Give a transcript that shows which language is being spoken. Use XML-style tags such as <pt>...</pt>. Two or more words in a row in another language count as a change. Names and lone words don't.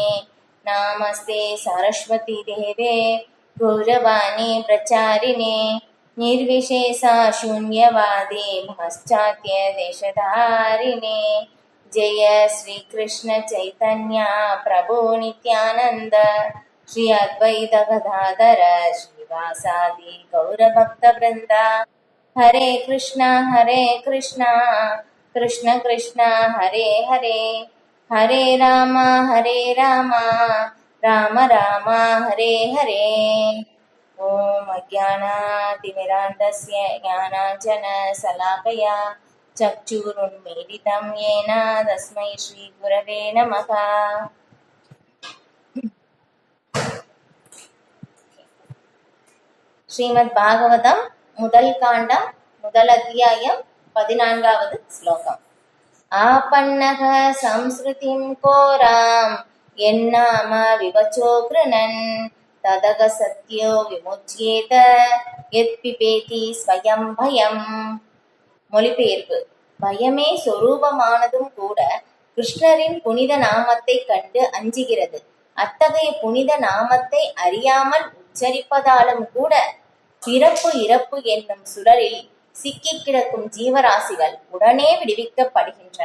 <sa>नमस्ते सरस्वती देवे गौरवाणी प्रचारिणे निर्विशेष शून्यवादी पाश्चात्य देशधारिणे। जय श्री कृष्ण चैतन्य प्रभु नित्यानंद श्री अद्वैत गदाधर श्रीवासादि गौरभक्तवृंद। हरे कृष्णा कृष्ण कृष्ण हरे हरे हरे राम राम राम हरे हरे। ॐ अज्ञानातिमिरान्धस्य ज्ञानाञ्जनशलाकया चक्षुरुन्मीलितं येन तस्मै श्रीगुरवे नमः।</sa> <ta>ஸ்ரீமத் பாகவதம் முதல் காண்டம் முதல் அத்தியாயம் 14வது ஸ்லோகம்.</ta> <sa>आपन्नः संस्कृतिं कोरां यन्नाम विवचो गृणन् तदग सत्यो विमुच्येत यत्पिबेति स्वयं பயம்.</sa> <ta>மொழிபெயர்ப்பு. பயமே சொரூபமானதும் கூட கிருஷ்ணரின் புனித நாமத்தை கண்டு அஞ்சுகிறது. அத்தகைய புனித நாமத்தை அறியாமல் உச்சரிப்பதாலும் கூட பிறப்பு இறப்பு என்னும் சுடரில் சிக்கி கிடக்கும் ஜீவராசிகள் உடனே விடுவிக்கப்படுகின்றன.</ta>